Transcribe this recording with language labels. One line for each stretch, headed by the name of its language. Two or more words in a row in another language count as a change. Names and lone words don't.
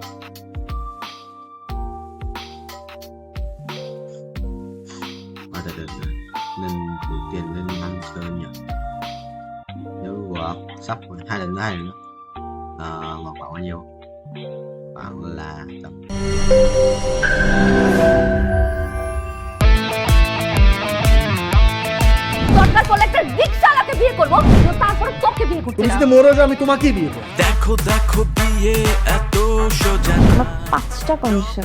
Vietnamese: Từ nên gửi tiền lên ăn chơi nhỉ. Nếu sắp 2 lần nữa khoảng bao nhiêu? Khoảng là tầm
Bangla: দরকার পড়লে একটা রিকশাওয়ালাকে বিয়ে করবো, তারপরে তোকে বিয়ে করতে তুমি যদি মরো যাও আমি তোমাকেই বিয়ে করবো। দেখো দেখো বিয়ে এত সোজা আমার 5টা কন্ডিশন।